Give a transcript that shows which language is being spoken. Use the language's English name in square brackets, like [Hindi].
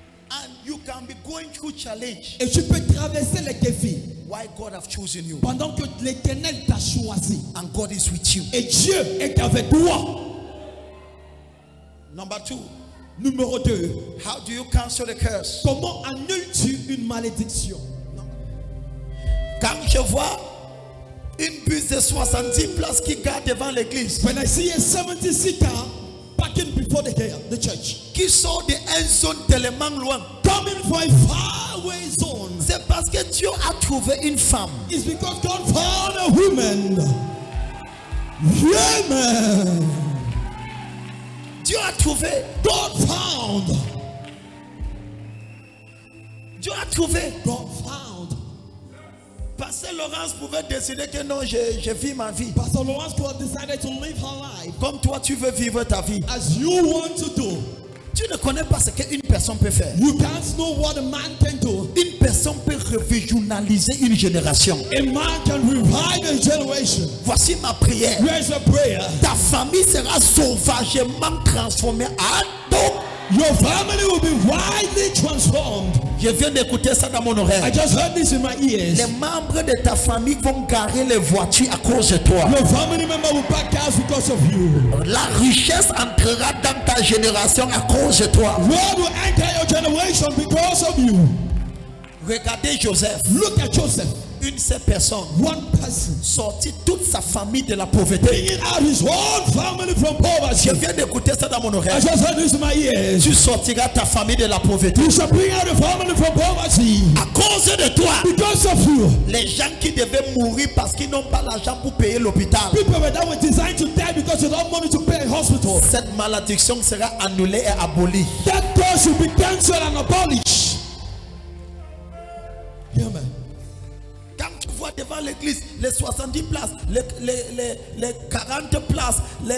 [English] And you can be going through challenge. [French] Et tu peux traverser les défis. [English] Why God have chosen you. [French] Pendant que l'Éternel t'a choisi. [English] And God is with you. [French] Et Dieu est avec toi. [English] Number 2. [French] Numéro 2. [English] How do you cancel the curse? [French] Comment annules-tu une malédiction? Quand je vois une bus de 70 places qui garde devant l'église, [English] When I see a 70 car parking before the church, [French] qui sort de une zone tellement loin, [English] coming from a faraway zone, [French] c'est parce que Dieu a trouvé une femme. [English] it's because God found a woman. Yeah, man. [French] Dieu a trouvé. [English] God found. [French] Dieu a trouvé. [English] God found. [French] Pasteur Laurence pouvait décider que non, je vis ma vie. [English] Pastor Lawrence could have decided to live her life [French] Comme toi, tu veux vivre ta vie. [English] as you want to do. [French] Tu ne connais pas ce qu'une personne peut faire. [English] You can't know what a man can do. [French] Une personne peut régionaliser une génération. [English] A man can revive a generation. [French] Voici ma prière. [English] Here's a prayer. [French] Ta famille sera sauvagement transformée en tout. [English] Your family will be widely transformed. [French] Je viens d'écouter ça dans mon [English] I [French] oreille. [English] just heard this in my ears. [French] Les membres de ta famille vont garer les voitures à cause de toi. [English] Your family member will pack cars because of you. [French] La richesse entrera dans ta génération à cause de toi. [English] God will enter your generation because of you. [French] Regardez Joseph. [English] Look at Joseph. [French] Une seule personne [English] One person [French] sortit toute sa famille de la pauvreté. [English] bringing out his whole family from poverty. [French] Je viens d'écouter ça dans mon [English] I [French] oreille. [English] just heard this in my ears. [French] Tu sortiras ta famille de la pauvreté. [English] You shall bring out the family from poverty [French] À cause de toi, [English] because of you. [French] les gens qui devaient mourir parce qu'ils n'ont pas l'argent pour payer l'hôpital, [English] People that were designed to die because they don't have money to pay a hospital. [French] cette malédiction sera annulée et abolie. [English] That curse will be cancelled and abolished. Yeah, man. [French] Quand tu vois devant l'église les 70 places, les 40 places, les